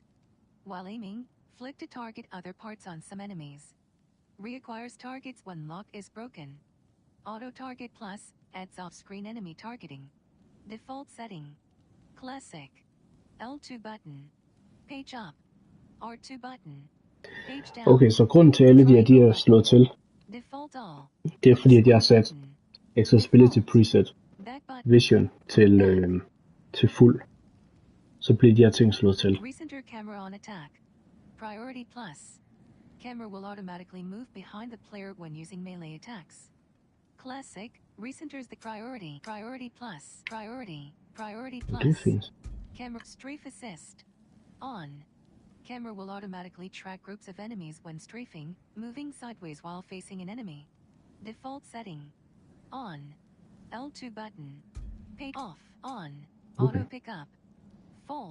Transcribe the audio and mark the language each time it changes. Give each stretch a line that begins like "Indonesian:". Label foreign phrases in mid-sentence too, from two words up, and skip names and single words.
English: While aiming, flick to target other parts on some enemies. Reacquires targets when lock is broken. Auto target plus adds off-screen enemy targeting. Default setting. Classic. L2 button. Page up. R2 button. Page down.
Danish: Okay, så grunden til alle de er slået til,
English: Default all.
Danish: det er fordi, at jeg har sat
English: Button. accessibility preset Back button.
Danish: vision til fuld. Så bliver de her ting slået til.
English: Recenter camera on attack. Priority plus. Camera will automatically move behind the player when using melee attacks. Classic recenters the priority. Priority plus. Priority. Priority
Danish: Det er
English: plus.
Danish: fint.
English: Camera strafe assist. On. Camera will automatically track groups of enemies when strafing, moving sideways while facing an enemy. Default setting. On. L2 button. Page off. On. Okay. Auto pickup. Full.